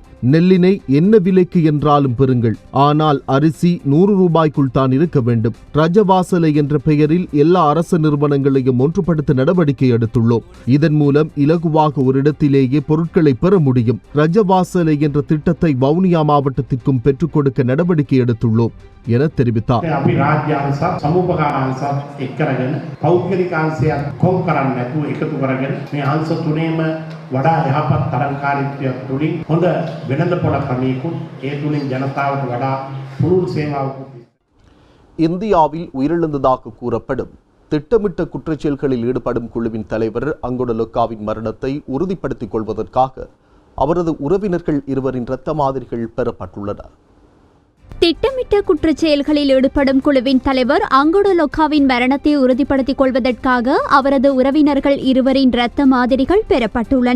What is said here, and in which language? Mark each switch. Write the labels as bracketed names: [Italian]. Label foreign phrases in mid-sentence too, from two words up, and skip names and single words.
[Tamil] நெல்லினை என்ன விலைக்கு என்றாலும் பெறுங்கள், ஆனால் அரிசி 100 ரூபாய்க்குள் தான் இருக்க வேண்டும். ரஜவாசலை என்ற பெயரில் எல்லா அரசு நிறுவனங்களையும் ஒன்றுபடுத்த நடவடிக்கை எடுத்துள்ளோம். இதன் மூலம் இலகுவாக ஒரு இடத்திலேயே பொருட்களை பெற முடியும். ரஜவாசலை என்ற திட்டத்தை வவுனியா மாவட்டத்திற்கும் பெற்றுக் கொடுக்க நடவடிக்கை எடுத்துள்ளோம் என தெரிவித்தார். [Sinhala] වඩා යහපත් තරංකාරීත්වයක් තුළින් හොඳ වෙළඳ පොළ ක්‍රමයකුත් ඒ තුළින් ජනතාවට වඩා පුළුල් සේවාවකුත්. [Tamil] இந்தியாவில் உயிரிழந்ததாக கூறப்படும் திட்டமிட்ட குற்றச்செயல்களில் ஈடுபடும் குழுவின் தலைவர் அங்கொட லொக்காவின் மரணத்தை உறுதிப்படுத்திக் கொள்வதற்காக அவரது உறவினர்கள் இருவரின் இரத்த மாதிரிகள் பெறப்பட்டுள்ளன. திட்டமிட்ட குற்றச் செயல்களில் ஈடுபடும் குழுவின் தலைவர் அங்கொட லொக்காவின் மரணத்தை உறுதிப்படுத்திக் கொள்வதற்காக அவரது உறவினர்கள் இருவரின் இரத்த மாதிரிகள் பெறப்பட்டுள்ளன.